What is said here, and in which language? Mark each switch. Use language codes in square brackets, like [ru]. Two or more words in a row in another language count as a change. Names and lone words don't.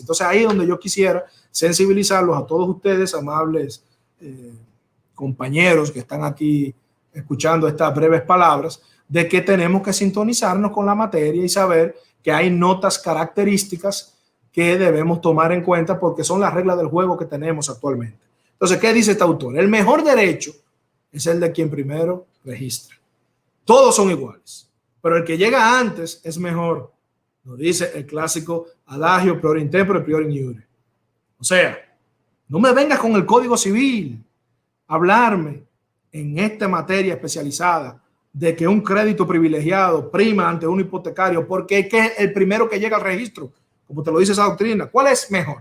[es] Entonces ahí es donde yo quisiera sensibilizarlos a todos ustedes, amables compañeros que están aquí escuchando estas breves palabras, de que tenemos que sintonizarnos con la materia y saber que hay notas características que debemos tomar en cuenta porque son las reglas del juego que tenemos actualmente. Entonces, ¿qué dice este autor? El mejor derecho es el de quien primero registra. Todos son iguales, pero el que llega antes es mejor. Nos dice el clásico adagio [la] prior in tempore, prior in iure. [es] O sea, no me vengas con el Código Civil a hablarme en esta materia especializada de que un crédito privilegiado prima ante un hipotecario porque es que es el primero que llega al registro, como te lo dice esa doctrina. ¿Cuál es mejor?